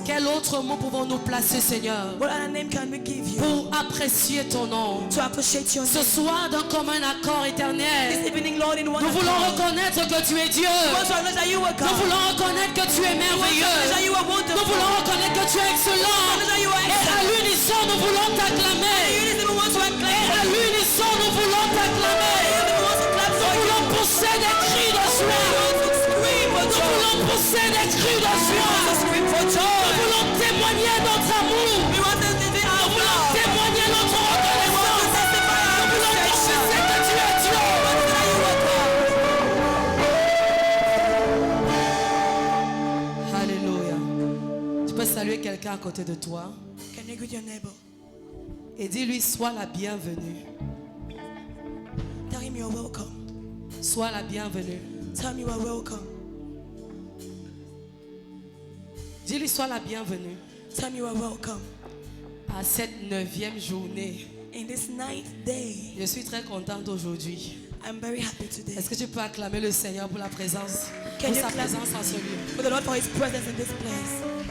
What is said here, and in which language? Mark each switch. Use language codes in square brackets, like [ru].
[fr] Quel autre mot pouvons-nous placer, Seigneur, [en] What other name can we give you [fr] pour apprécier ton nom? [en] to appreciate your [fr] Ce [en] name? [fr] soir, d'un commun accord [en] This [fr] éternel, [en] evening, Lord, in one [fr] nous voulons [en] accord. [fr] reconnaître que tu es Dieu. [en] We want to acknowledge that you are [fr] Nous [en] God. [fr] voulons reconnaître que tu es [en] We want to acknowledge [fr] merveilleux. [en] that you are [fr] Nous [en] wonderful. [fr] voulons reconnaître que tu es excellent. [en] Acknowledge that you are [fr] Et à [en] excellent. [fr] l'unisson, nous voulons t'acclamer. [en] You didn't even want to [fr] Et [en] acclaim. [fr] à l'unisson, nous voulons t'acclamer. [en] You didn't want to clap [fr] Nous [en] for you. [fr] voulons pousser des cris de joie. [en] Scream for [fr] Nous [en] joy. [fr] voulons pousser des cris de joie. [en] Scream for [fr] Nous [en] joy. [fr] voulons témoigner notre amour. [en] We want to see [fr] Nous [en] our [fr] voulons [en] love. [fr] témoigner notre [en] We want to [fr] reconnaissance. [en] testify our [fr] Nous voulons [en] appreciation. [fr] confesser que tu es Dieu. [en] That you are God. [fr] Alléluia. Tu peux saluer quelqu'un à côté de toi. [en] Can you greet your neighbor? [fr] Et dis-lui, sois la bienvenue. [en] Tell him you're welcome. [fr] Sois la bienvenue. [en] Tell him you are welcome. [fr] Dis-lui, sois la bienvenue [en] Tell him you are welcome. [fr] à cette 9e journée. [en] In this 9th day, [fr] Je suis très contente aujourd'hui. [en] I'm very happy today. [fr] Est-ce que tu peux acclamer le Seigneur pour la présence, [en] Can [fr] pour [en] you [fr] sa [en] clap [fr] présence en ce lieu? [en] for the Lord for His presence in this place?